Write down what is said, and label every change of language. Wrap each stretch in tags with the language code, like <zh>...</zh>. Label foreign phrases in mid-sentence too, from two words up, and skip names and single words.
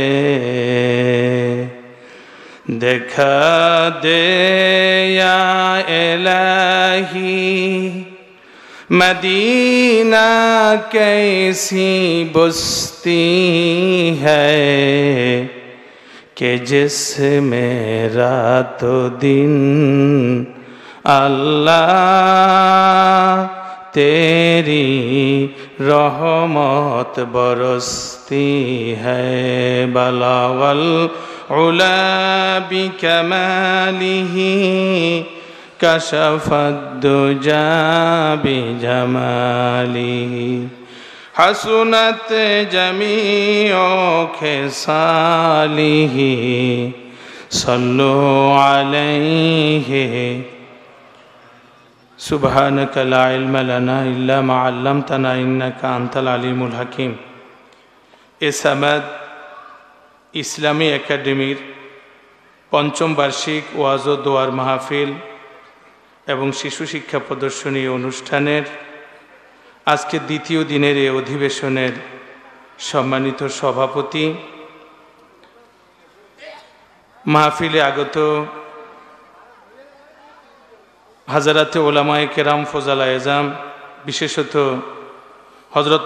<ur>دکھا دے یا الٰہی مدینہ کیسی بستی ہے کہ جس میں رات دن اللہ تیری رحمت برستی ہے.</ur> <ar>بلغ العلى بكماله كشف الدجى بجماله حسنت جميع خصاله صلوا عليه. سبحانك لا علم لنا إلا ما علمتنا إنك أنت العليم الحكيم.</ar> <bn>এ সামাদ ইসলামী একাডেমির পঞ্চম বার্ষিক ওয়াজ ও দোয়ার মাহফিল এবং শিশু শিক্ষা প্রদর্শনী অনুষ্ঠানের আজকে দ্বিতীয় দিনের এই অধিবেশনের সম্মানিত সভাপতি, মাহফিলে আগত হাজারাতে ওলামায়ে কেরাম ফজলা এজাম, বিশেষত হজরত</bn>